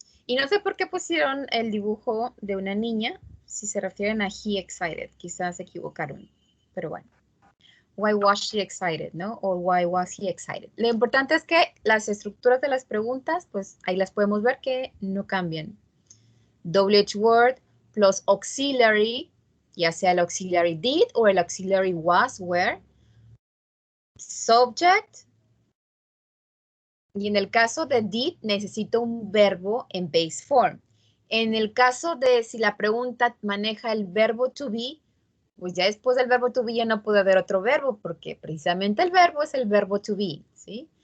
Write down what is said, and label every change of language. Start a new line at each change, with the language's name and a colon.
Spanish: Y no sé por qué pusieron el dibujo de una niña, si se refieren a
English: he excited.
Spanish: Quizás se equivocaron, pero bueno.
English: Why was she excited,
Spanish: ¿no? O
English: why was he excited.
Spanish: Lo importante es que las estructuras de las preguntas, pues ahí las podemos ver que no cambian.
English: WH word plus auxiliary, ya sea el auxiliary did o el auxiliary was, were. Subject.
Spanish: Y en el caso de did, necesito un verbo en base form. En el caso de si la pregunta maneja el verbo to be, pues ya después del verbo to be ya no puede haber otro verbo, porque precisamente el verbo es el verbo to be, ¿sí?